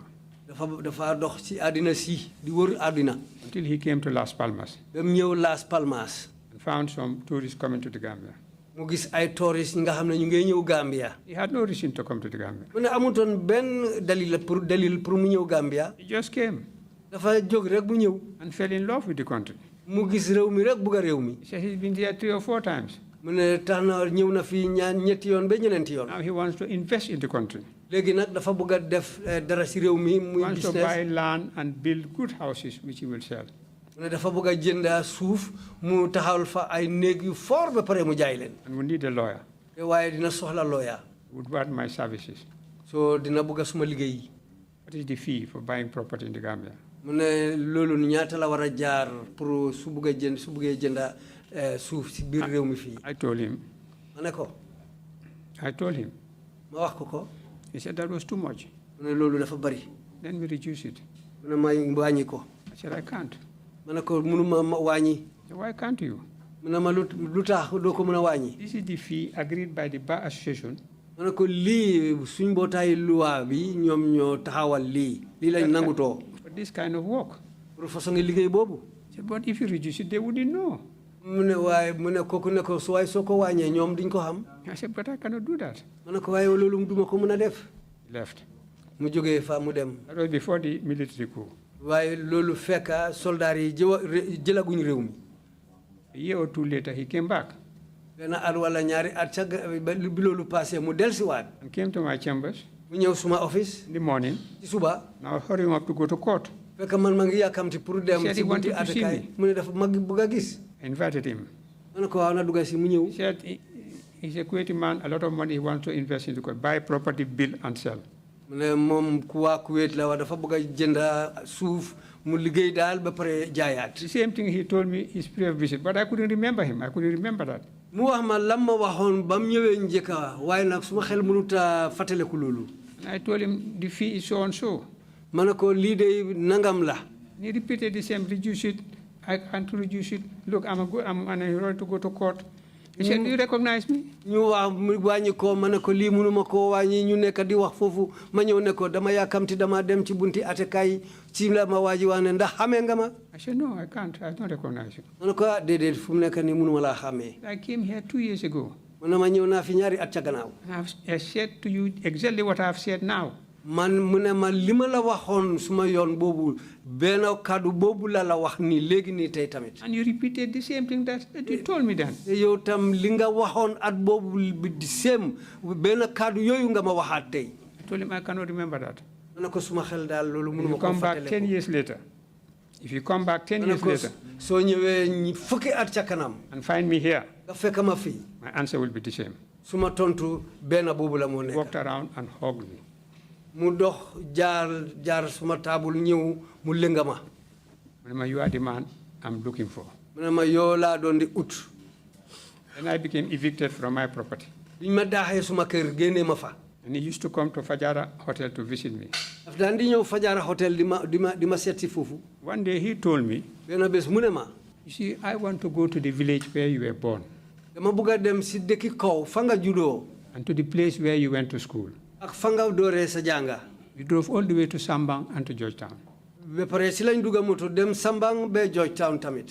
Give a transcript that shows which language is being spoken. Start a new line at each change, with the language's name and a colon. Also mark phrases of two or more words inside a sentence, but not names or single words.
Wolof: dafa dox ci àddina si di wër àddina.
English: Until he came to Las Palmas.
Wolof: ba mu ñëw Las Palmas.
English: And found some tourists coming to the Gambia.
Wolof: mu gis ay tourists yi nga xam ne ñu ngi ñëw Gambia.
English: He had no reason to come to the Gambia.
Wolof: mu ne amutoon benn dalil pour mu ñëw Gambia.
English: He just came.
Wolof: dafa jóg rek mu ñëw.
English: And fell in love with the country.
Wolof: mu gis réew mi rek bugg a réew mi.
English: He said he's been there 3 or 4 times.
Wolof: mu ne tax na ñëw na fii ñetti yoon ba ñeneenti yoon.
English: Now he wants to invest in the country.
Wolof: léegi nag dafa bëgg a def dara si réew mi muy business.
English: He wants to buy land and build good houses which he will sell.
Wolof: mu ne dafa bëgg a jënd suuf mu taxawal fa ay néeg yu fort ba pare mu jaay leen.
English: And we need a lawyer.
Wolof: te waaye dina soxla lawyer.
English: Would want my services.
Wolof: so dina bëgg a suma liggéey.
English: What is the fee for buying property in the Gambia?
Wolof: mu ne loolu ñaata la war a jaar pour su buggee jënda suuf si biir réew mi fii.
English: I told him.
Wolof: ma ne ko.
English: I told him.
Wolof: ma wax ko.
English: He said that was too much.
Wolof: mu ne loolu dafa bari.
English: Then we reduce it.
Wolof: mu ne ma wàññi ko.
English: I said I can't.
Wolof: ma ne ko mënuma wàññi.
English: Why can't you?
Wolof: mu ne ma lu tax doo ko mën a wàññi.
English: This is the fee agreed by the Bar Association.
Wolof: ma ne ko lii suñ mbootaay loi bi ñoom ñoo taxawal lii lañ nangutoo.
English: For this kind of work.
Wolof: pour façon nga liggéey boobu.
English: But if you reduce it, they wouldn't know.
Wolof: mu ne waaye mu ne kooku ne ko waaye soo ko wàññee ñoom duñ ko xam.
English: I said, but I cannot do that.
Wolof: ma ne ko waaye loolu duma ko mën a def.
English: He left.
Wolof: mu jógee fa mu dem.
English: That was before the military coup.
Wolof: waaye loolu fekka soldat yi jëlaguñ réew mi.
English: A year or two later, he came back.
Wolof: benn at wala ñaari at ca bi loolu passé mu dellusiwaat.
English: And came to my chambers.
Wolof: mu ñëw suma office.
English: In the morning.
Wolof: ci suba.
English: Now hurrying up to go to court.
Wolof: fekk man ma ngi yàkkamti pour dem.
English: He said he wanted to see me.
Wolof: mu ne dafa mag bëgg a gis.
English: I invited him.
Wolof: ma ne ko waaw na dugg si mu ñëw.
English: He said he's a Kuwaiti man, a lot of money he wants to invest into Kuwait, buy property, build and sell.
Wolof: mu ne moom ku waa Kuwait la wax dafa bëgg a jënd suuf mu liggéey daal ba pare jaayaat.
English: The same thing he told me his previous visit, but I couldn't remember him. I couldn't remember that.
Wolof: mu wax ma lam ma waxoon ba mu ñëwee njëkka waaye nag suma xel mënut a fàttaliku loolu.
English: And I told him the fee is so and so.
Wolof: ma ne ko lii de nangam la.
English: And he repeated the same, reduce it. I can't reduce it. Look, I'm ready to go to court. He said, do you recognize me?
Wolof: ñu wax mu wàññi ko ma ne ko lii mënuma koo wàññi ñu nekk di wax foofu ma ñëw ne ko dama yàkkamti dama dem ci bunti atekaay ci la ma waaji wax ne ndax xamee nga ma.
English: I said, no, I can't. I don't recognize you.
Wolof: ma ne ko déedéet fu mu nekk nii mënuma laa xamee.
English: I came here 2 years ago.
Wolof: ma ne ma ñëw naa fi ñaari at ca gannaaw.
English: I said to you exactly what I've said now.
Wolof: man mu ne ma li ma la waxoon suma yoon boobu benn kàddu boobu la wax nii léegi nii tey tamit.
English: And you repeated the same thing that you told me then.
Wolof: yow tam li nga waxoon at boobu bi di same benn kàddu yooyu nga ma waxaat tey.
English: I told him I cannot remember that.
Wolof: ma ne ko suma xel daal loolu
English: If
Wolof: mënuma
English: you
Wolof: ko
English: come back
Wolof: fàttaliku.
English: 10 years later, if you come back 10 years later
Wolof: soo ñëwee fukki at ca kanam.
English: and find me here,
Wolof: nga fekk ma fii.
English: my answer will be the same.
Wolof: suma tontu benn boobu la moo nekk.
English: Walked around and hugged me.
Wolof: mu dox jaar suma taabul ñëw mu lënga ma.
English: You are the man I'm looking for.
Wolof: mu ne ma yoo laa doon di ut.
English: Then I became evicted from my property.
Wolof: biñ ma daaxee suma kër génnee ma fa.
English: And he used to come to Fajara Hotel to visit me.
Wolof: daf daan di ñëw Fajara Hotel di ma seet si foofu.
English: One day he told me,
Wolof: benn bés mu ne ma.
English: you see, I want to go to the village where you were born.
Wolof: dama bëgg a dem si dëkki kaw fa nga juddoo.
English: And to the place where you went to school.
Wolof: ak fa nga dooree sa jànga.
English: We drove all the way to Sambang and to Georgetown.
Wolof: ba pare si lañ dugg moto dem Sambang ba Georgetown tamit.